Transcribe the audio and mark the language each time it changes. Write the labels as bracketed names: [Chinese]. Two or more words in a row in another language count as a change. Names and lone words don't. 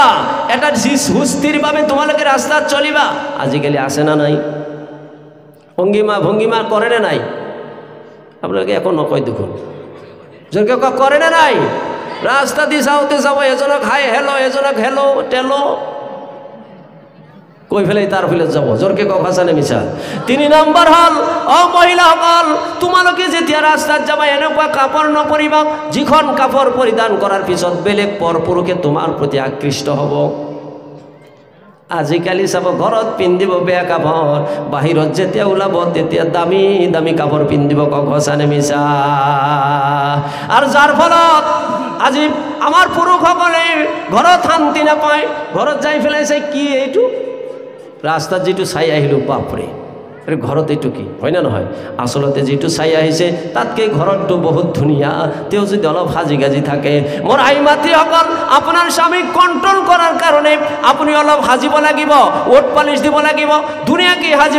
[Assamese] এটা সুস্থিৰ ভাৱে তোমালোকে ৰাস্তাত চলিবা। আজিকালি আছে না নাই অংগিমা ভংগিমা কৰে নে নাই? আপোনালোকে একো নকয় দেখোন, জোৰকে কৰে নে নাই? রাস্তা দিয়ে যাওঁতে যাব এজনক [English] hi hello, [Assamese] এজনক হেলো টেলো কৈ ফেলাই তার ফেলে যাব, জোরকে কথা নে মিছা? 3 নম্বৰ হল, অ মহিলাসকল তোমালোকে যেতিয়া রাস্তাত যাবা এনেকুৱা কাপড় নপৰিবা যিখন কাপড় পৰিধান কৰাৰ পিছত বেলেগ পৰপুৰুষে তোমাৰ প্ৰতি আকৃষ্ট হ'ব। আজিকালি চাব ঘৰত পিন্ধিব বেয়া কাপড়, বাহিৰত যেতিয়া ওলাব তেতিয়া দামী দামী কাপড় পিন্ধিব, কথা নে মিছা? আর যার ফলত আজি আমার পুৰুষসকলে ঘৰত শান্তি নাপায়, ঘৰত যাই পেলাইছে কি এইটো রাস্তাত যেটো চাই আহিলো বাপৰে ঘৰত এইটো কি হয় না নহয়? আসলতে যেটো চাই আহিছে তাতকে ঘৰটো বহুত ধুনীয়া। তেও যদি অলপ সাজি গাজি থাকে, মোৰ আই মাতৃসকল আপোনাৰ স্বামীক কন্ট্ৰোল কৰাৰ কাৰণে আপুনি অলপ সাজিব লাগিব, ওট পালিশ দিব লাগিব, ধুনীয়াকৈ সাজিব।